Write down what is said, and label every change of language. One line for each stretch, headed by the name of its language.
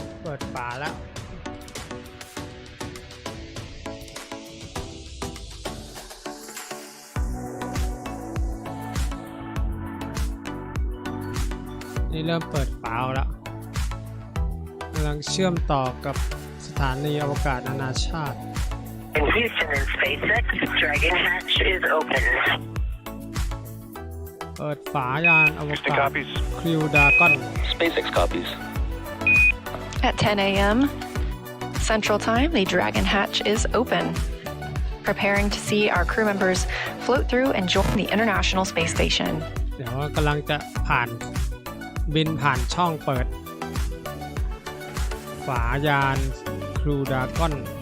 Thai: ปิดฝาแล้วนี่เริ่มเปิดฝาแล้วกำลังเชื่อมต่อกับสถานีอวกาศนานาชาติ
English: In Houston and SpaceX, Dragon hatch is open.
Thai: เปิดฝายานอวกาศคริวดากอน
English: SpaceX copies. At 10 a.m. Central Time, the Dragon hatch is open, preparing to see our crew members float through and join the International Space Station.
Thai: เดี๋ยวกำลังจะบินผ่านช่องเปิดฝายานครูดากอน